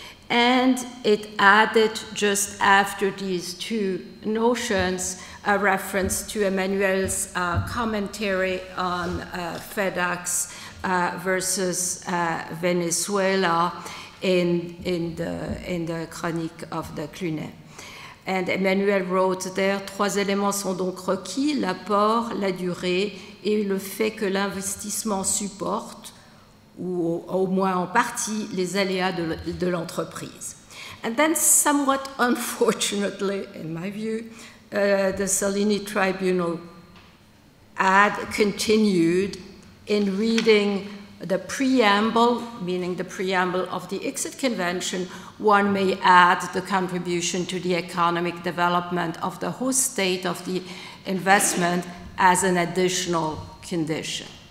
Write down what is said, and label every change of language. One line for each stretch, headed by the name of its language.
English: And it added, just after these 2 notions, a reference to Emmanuel's commentary on FedEx versus Venezuela in the Chronique of the Clunet. And Emmanuel wrote there,
French: 3 éléments sont donc requis: l'apport, la durée et le fait que l'investissement supporte, ou au moins en partie, les aléas de l'entreprise.
English: And then, somewhat unfortunately, in my view, the Salini Tribunal continued in reading the preamble, meaning the preamble of the Exit Convention. One may add the contribution to the economic development of the host state of the investment as an additional condition.